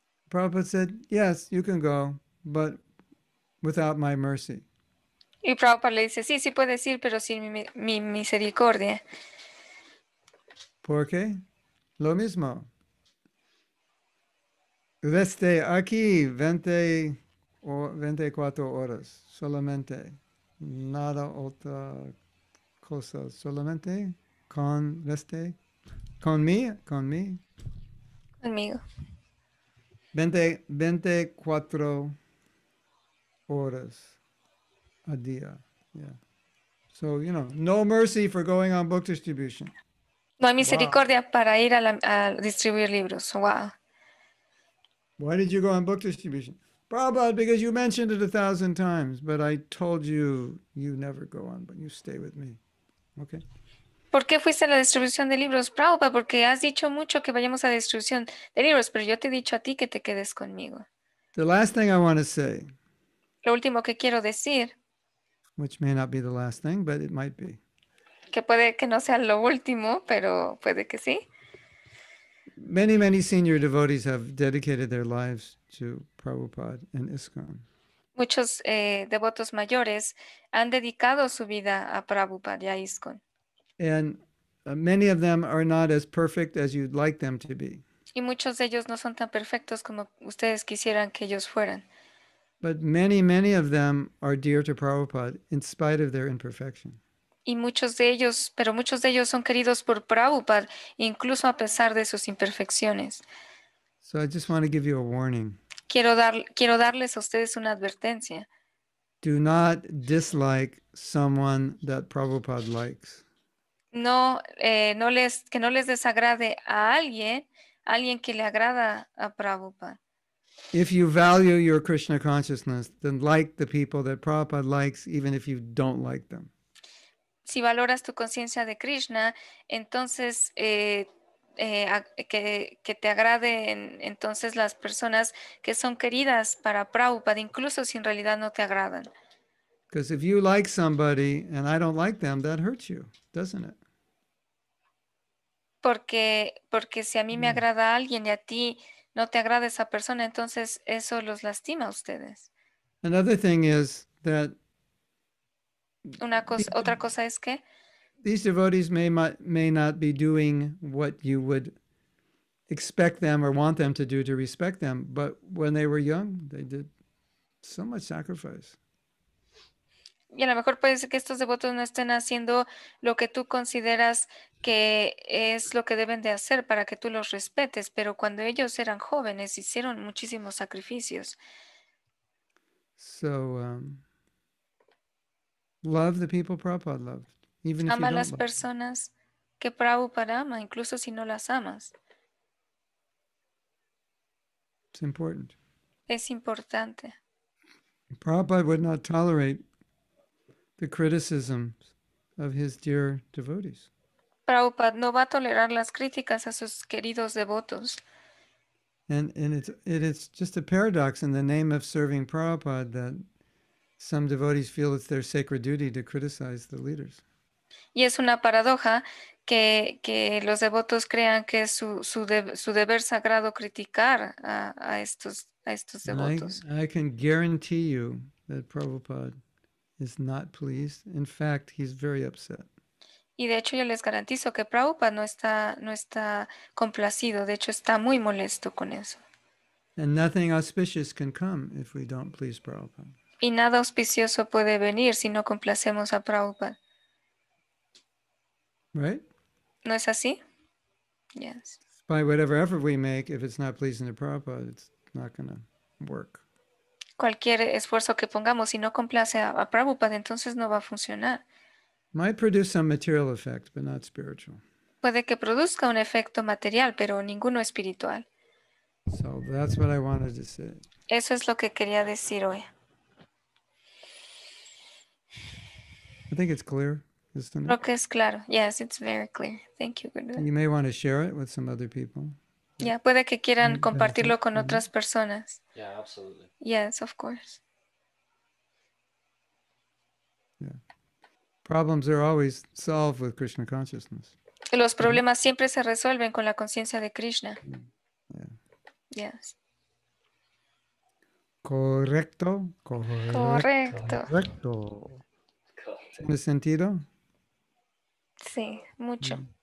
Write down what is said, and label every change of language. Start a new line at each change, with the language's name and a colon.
English: Prabhupada said, yes, you can go, but without my mercy.
Spanish: Y Prabhupada le dice, sí, sí puedes ir, pero sin mi misericordia. ¿Por qué? Lo mismo. Desde aquí 24 horas solamente. Nada otra cosa. Solamente con mí. Conmigo. 24 horas a día.
English: Yeah. So, no mercy for going on book distribution.
Spanish: No hay misericordia para ir a distribuir libros.
English: Wow. Why did you go on book distribution? Prabhupada, because you mentioned it 1,000 times, but I told you never go on, but you stay with me. Okay.
Spanish: ¿Por qué fuiste a la distribución de libros, Prabhupada? Porque has dicho mucho que vayamos a la distribución de libros, pero yo te he dicho a ti que te quedes conmigo.
English: The last thing I want to say,
Spanish: Lo último que quiero decir,
English: which may not be the last thing, but it might be.
Spanish: que puede que no sea lo último, pero puede que sí.
English: Many, many senior devotees have dedicated their lives to Prabhupada and ISKCON.
Spanish: Muchos devotos mayores han dedicado su vida a Prabhupada y a ISKCON.
English: And many of them are not as perfect as you'd like them to be.
Spanish: Y muchos de ellos no son tan perfectos como ustedes quisieran que ellos fueran.
English: But many, many of them are dear to Prabhupada in spite of their imperfection.
Spanish: Y muchos de ellos, pero muchos de ellos son queridos por Prabhupada, incluso a pesar de sus imperfecciones.
English: So I just want to give you a warning.
Spanish: Quiero darles a ustedes una advertencia.
English: Do not dislike someone that Prabhupada likes.
Spanish: No, que no les desagrade a alguien que le agrada a Prabhupada.
English: If you value your Krishna consciousness, then like the people that Prabhupada likes, even if you don't like them.
Spanish: Si valoras tu conciencia de Krishna, entonces que te agraden entonces las personas que son queridas para Prabhupada, incluso si en realidad no te agradan.
English: Because if you like somebody and I don't like them, that hurts you, doesn't it?
Spanish: Porque si a mí me agrada alguien y a ti no te agrada esa persona, entonces eso los lastima a ustedes.
English: Another thing is that
Spanish: Otra cosa es que
English: these devotees may not be doing what you would expect them or want them to do to respect them, but when they were young, they did so much sacrifice.
Spanish: y a lo mejor puede ser que estos devotos no estén haciendo lo que tú consideras que es lo que deben de hacer para que tú los respetes, pero cuando ellos eran jóvenes hicieron muchísimos sacrificios.
English: So love the people Prabhupada loved, even if you
Spanish: Ama a
English: don't
Spanish: las
English: love them.
Spanish: personas que Prabhupada ama, incluso si no las amas.
English: It's important.
Spanish: Es importante.
English: Prabhupada would not tolerate the criticisms of his dear devotees.
Spanish: Prabhupada no va a tolerar las críticas a sus queridos devotos.
English: And it's just a paradox in the name of serving Prabhupada that some devotees feel it's their sacred duty to criticize the leaders.
Spanish: Y es una paradoja que los devotos crean que es su deber sagrado criticar a estos
English: And
Spanish: devotos.
English: I can guarantee you that Prabhupada is not pleased. In fact, he's very upset.
Spanish: Y de hecho yo les garantizo que Prabhupada no está complacido, de hecho está muy molesto con eso.
English: And nothing auspicious can come if we don't please Prabhupada.
Spanish: Y nada auspicioso puede venir si no complacemos a Prabhupada.
English: Right?
Spanish: ¿No es así?
English: Yes. By whatever effort we make, if it's not pleasing to Prabhupada, it's not going to work.
Spanish: cualquier esfuerzo que pongamos, si no complace a Prabhupada, entonces no va a funcionar.
English: Might produce some material effect, but not spiritual.
Spanish: Puede que produzca un efecto material, pero ninguno espiritual.
English: So that's what I wanted to say.
Spanish: Eso es lo que quería decir hoy.
English: I think it's clear, isn't
Spanish: Creo
English: it?
Spanish: que es claro.
English: Yes, it's very clear. Thank you, Gurudev. You may want to share it with some other people.
Spanish: Ya, puede que quieran Mm, compartirlo con mhm. otras personas.
English: Yeah, absolutely. Yes, of course. Problems are always solved with Krishna consciousness.
Spanish: Los problemas siempre se resuelven con la conciencia de Krishna.
English: Yeah. Yes.
Spanish: Correcto. Correcto. Correcto. ¿Tiene sentido? Sí, mucho,